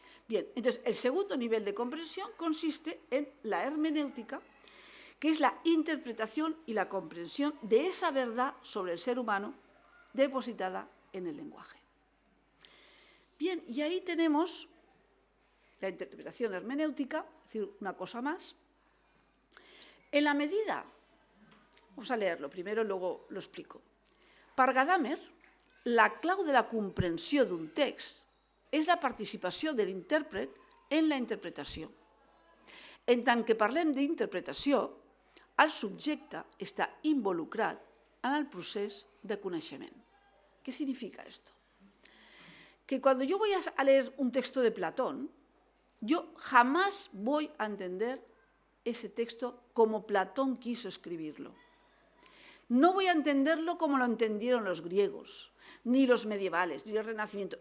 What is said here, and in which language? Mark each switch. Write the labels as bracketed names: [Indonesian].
[Spanish] Bien, entonces, el segundo nivel de comprensión consiste en la hermenéutica, que es la interpretación y la comprensión de esa verdad sobre el ser humano depositada en el lenguaje. Bien, y ahí tenemos la interpretación hermenéutica, es decir, una cosa más. En la medida, vamos a leerlo primero, luego lo explico. [Catalan] Per Gadamer, la clau de la comprensió d'un text és la participació de l'intèrpret en la interpretació. En tant que parlem d'interpretació, el subjecte està involucrat en el procés de coneixement. [Spanish] ¿Qué significa esto? Que cuando yo voy a leer un texto de Platón, yo jamás voy a entender ese texto como Platón quiso escribirlo. No voy a entenderlo como lo entendieron los griegos, ni los medievales, ni el Renacimiento.